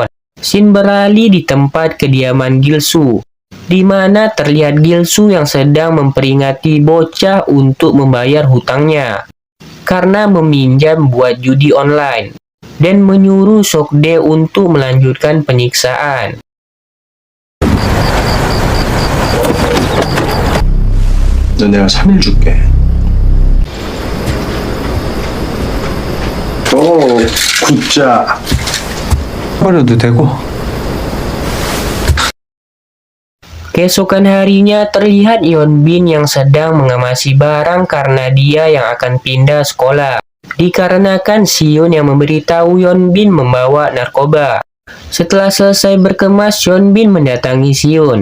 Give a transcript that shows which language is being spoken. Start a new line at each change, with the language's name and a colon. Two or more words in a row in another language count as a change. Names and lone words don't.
Indonesian: Scene beralih di tempat kediaman Gilsu, di mana terlihat Gilsu yang sedang memperingati bocah untuk membayar hutangnya karena meminjam buat judi online, dan menyuruh Seokdae untuk melanjutkan penyiksaan.
Korean: 너 내가 3일 줄게. 오, 굿자. 버려도 되고.
Indonesian: Keesokan harinya terlihat Yeonbin yang sedang mengemasi barang karena dia yang akan pindah sekolah. Dikarenakan Siun yang memberitahu Yeonbin membawa narkoba. Setelah selesai berkemas, Yeonbin mendatangi Siun.